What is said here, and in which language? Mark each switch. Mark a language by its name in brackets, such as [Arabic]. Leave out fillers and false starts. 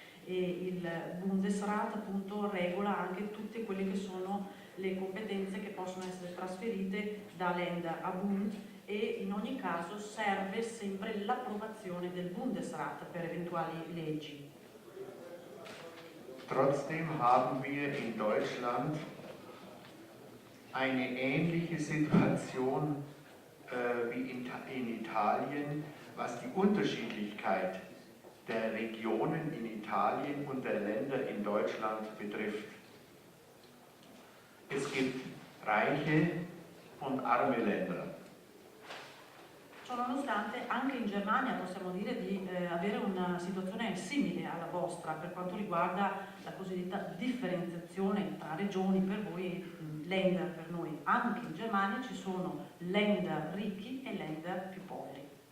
[Italian] E il Bundesrat appunto regola anche tutte quelle che sono le competenze che possono essere trasferite da Länder a Bund, e in ogni caso serve sempre l'approvazione del Bundesrat per eventuali leggi. [German] Trotzdem haben wir in Deutschland eine ähnliche Situation wie in Italien, was die Unterschiedlichkeit der Regionen in Italien und der Länder in Deutschland betrifft. Es gibt reiche und arme Länder. [Italian] Ciononostante, anche in Germania possiamo dire di avere una situazione simile alla vostra per quanto riguarda la cosiddetta differenziazione tra regioni, per voi Länder, per noi. Anche in Germania ci sono Länder ricchi e Länder più poveri.